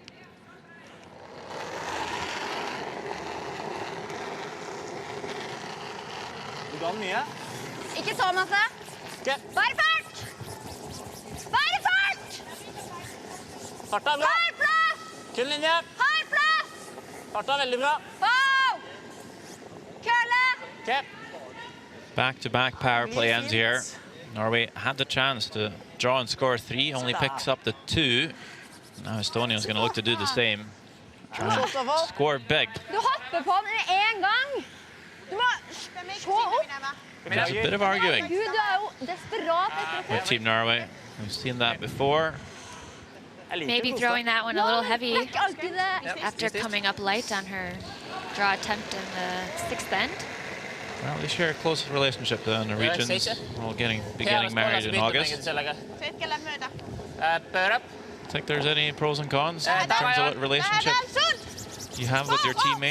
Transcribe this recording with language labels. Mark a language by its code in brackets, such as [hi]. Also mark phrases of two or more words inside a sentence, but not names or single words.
[no] Du ga den mye? Ikke så masse. Ok. Bare fart! Bare fart! Farta er bra. Har plass! Kun linje. Har plass! Farta er veldig bra. Wow! Køle! OK. [en] Back-to-back power play ends here. Norway had the chance to draw and score 3, only picks up the 2. Now Estonia is going to look to do the same. Try and score big. [no] Du hopper på den en gang. Du må se opp. [en] There's a bit of arguing [no] Gud, du er jo desperat etter å [en] with Team Norway. We've seen that before. [no] Jeg liker [en] Maybe Kosta. throwing that one a little heavy [no] Det er ikke alltid det. [en] after coming up light on her draw attempt in the 6th end. Well, they share a close relationship, the Norwegians, all getting married in August. Think there's any pros and cons in terms of what relationship you have with your teammate?